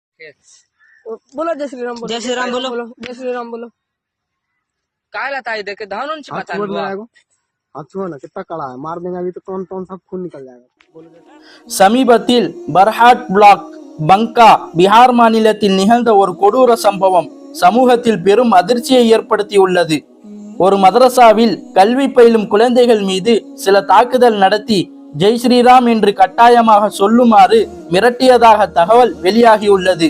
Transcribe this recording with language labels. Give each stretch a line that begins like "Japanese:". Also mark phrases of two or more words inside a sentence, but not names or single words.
Hindi: बोलो जय श्री राम बोलो। जय श्री राम बोलो। जय श्री राम बोलो। काय लाता है देखे धान हाथ छोड़ ना, कितना कड़ा है, मार देंगे अभी तो कौन सब खून निकल जाएगा।
Tamil: சமீபத்தில் பர்ஹாட் பிளாக் பங்கா பீகார் மாநிலத்தில் நிகழ்ந்த ஒரு கொடூர சம்பவம் சமூகத்தில் பெரும் அதிர்ச்சியை ஏற்படுத்தியுள்ளது. ஒரு மதரசாவில் கல்வி பயிலும் குழந்தைகள் மீது சில தாக்குதல் நடத்தி ஜெய் ஸ்ரீராம் என்று கட்டாயமாக சொல்லுமாறு மிரட்டியதாக தகவல் வெளியாகியுள்ளது.